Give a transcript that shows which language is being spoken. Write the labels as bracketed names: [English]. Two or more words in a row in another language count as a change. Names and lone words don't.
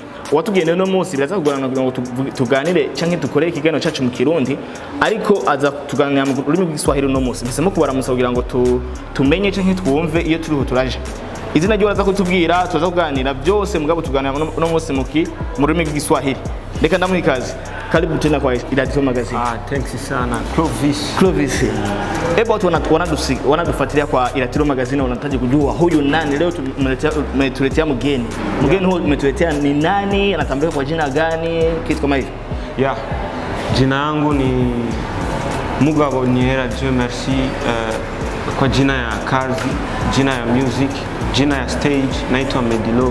[Rundi] Watugende no munsi biraza kugorana kugira ngo tuganire canke dukore ikiganiro cyacu mu Kirundi, ariko aza tuganira mu rurimi rw'Igiswahili no munsi. Bisemo kubaramusa kugira ngo tumenye canke twumve iyo turiho turaje. Izina ryo baza kutubwira, tuza kuganira byose mugabo tuganira no munsi mu rurimi rw'Igiswahili. Reka ndamuha ikaze. [Swahili] Karibu tena kwa Iratiro Magazine. Thanks sana Clovis. Watu wanatufuatilia kwa Iratiro Magazine, wanataka kujua huyu nani. Leo tumetuletea mgeni. Mgeni huyu umetuletea ni nani? Anatambulika kwa jina gani? Kitu kama hivyo. Jina langu ni Mugabo Niera Dieu merci, kwa jina ya kazi, jina ya music, jina ya stage naitwa Medi Love.